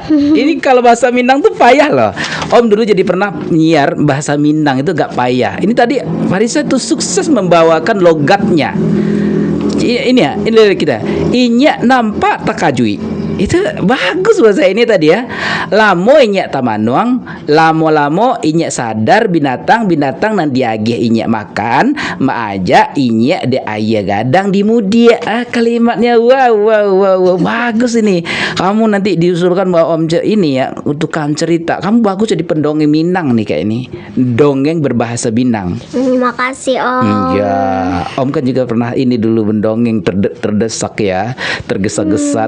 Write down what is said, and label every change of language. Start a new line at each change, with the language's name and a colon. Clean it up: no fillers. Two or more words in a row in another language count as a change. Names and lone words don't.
Indonesian: Ini kalau bahasa Minang tuh payah loh. Om dulu jadi pernah nyiar bahasa Minang itu gak payah. Ini tadi Farisa tuh sukses membawakan logatnya. Ini ya, ini dari kita.
Minangkabau: Inya nampak takajui.
Indonesian: Itu bagus bahasa ini tadi ya.
Minangkabau: Lamo inya tamanuang, lamo-lamo inya sadar binatang nan diagih inya makan, maaja inya de ayah gadang di mudia.
Indonesian: Kalimatnya wow, bagus ini. Kamu nanti diusulkan bahwa Om ini ya untuk kamu cerita. Kamu bagus jadi pendongeng Minang nih kayak ini. Dongeng berbahasa Minang. Terima kasih Om. Ya, Om kan juga pernah ini dulu mendongeng terdesak ya, tergesa-gesa.